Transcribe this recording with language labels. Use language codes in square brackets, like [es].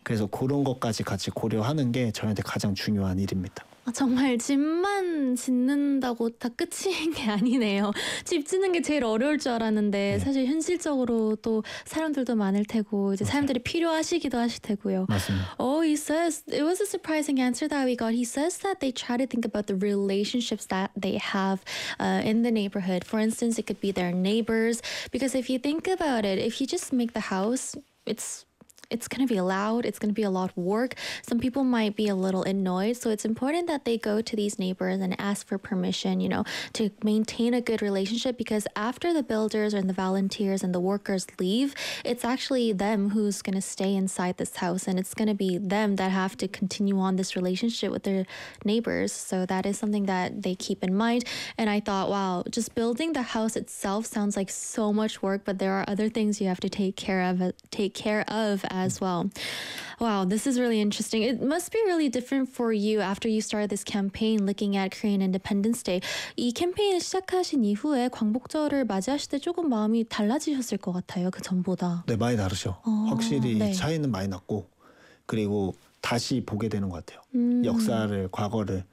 [ko] 그래서 그런 것까지 같이 고려하는 게 저희한테 가장 중요한 일입니다. 정말 집만 짓는다고 다 끝인 게 아니네요. 집 짓는 게 제일 어려울 줄 알았는데 네. 사실 현실적으로 또 사람들도 많을 테고 이제 맞아요. 사람들이 필요하시기도 하실 테고요. 맞습니다. [en] Oh, he says it was a surprising answer that we got. He says that they try to think about the relationships that they have in the neighborhood. For instance, it could be their neighbors. Because if you think about it, if you just make the house, it's going to be loud, it's going to be a lot of work. Some people might be a little annoyed, so it's important that they go to these neighbors and ask for permission, you know, to maintain a good relationship, because after the builders and the volunteers and the workers leave, it's actually them who's going to stay inside this house, and it's going to be them that have to continue on this relationship with their neighbors. So that is something that they keep in mind. And I thought, wow, just building the house itself sounds like so much work, but there are other things you have to take care of as well. Wow, this is really interesting. It must be really different for you after you started this campaign looking at Korean Independence Day. [ko] 이 캠페인을 시작하신 이후에 광복절을 맞이하실 때 조금 마음이 달라지셨을 것 같아요. 그 전보다. 네, 많이 다르죠. 확실히 네. 차이는 많이 났고 그리고 다시 보게 되는 것 같아요. 역사를, 과거를.